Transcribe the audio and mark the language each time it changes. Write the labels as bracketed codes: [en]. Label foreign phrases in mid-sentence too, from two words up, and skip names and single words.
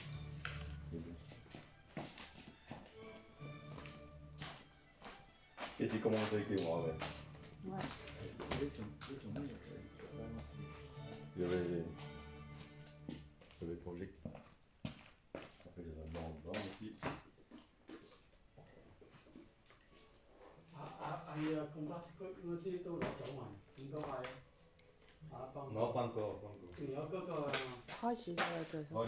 [fr] Et c'est commencé avec moi, ouais. Ouais. Je vais projeter. Après, je vais blanc aussi. [yue] 共巴區嗰啲都攞咗埋，應該係幫。 [fr] Non, pas encore. [yue] 仲有嗰個。開始咗啦，最少。